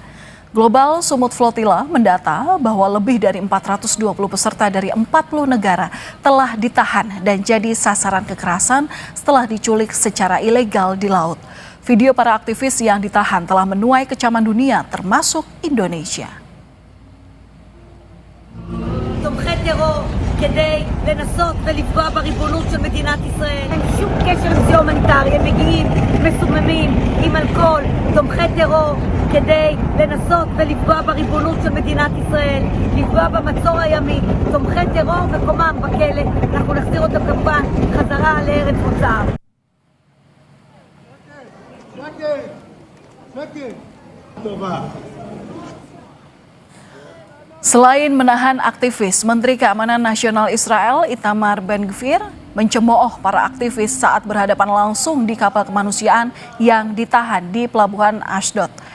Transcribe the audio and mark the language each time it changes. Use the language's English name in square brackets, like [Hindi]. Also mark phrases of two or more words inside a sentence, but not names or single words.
[Indonesian] Global Summit Flotilla mendata bahwa lebih dari 420 peserta dari 40 negara telah ditahan dan jadi sasaran kekerasan setelah diculik secara ilegal di laut. Video para aktivis yang ditahan telah menuai kecaman dunia termasuk Indonesia. [Hebrew] תומכי טרור כדי לנסות ולפגוע בריבונות של מדינת ישראל. אין שום קשר לזה הומניטרי, הם מגיעים מסוממים עם אלכוהול, תומכי טרור כדי לנסות ולפגוע בריבונות של מדינת ישראל, לפגוע במצור הימי, תומכי טרור מקומם בכלא, אנחנו נחזיר אותם כמובן חזרה לארץ מוצאם. [Indonesian] Selain menahan aktivis, Menteri Keamanan Nasional Israel Itamar Ben-Gvir mencemooh para aktivis saat berhadapan langsung di kapal kemanusiaan yang ditahan di pelabuhan Ashdod.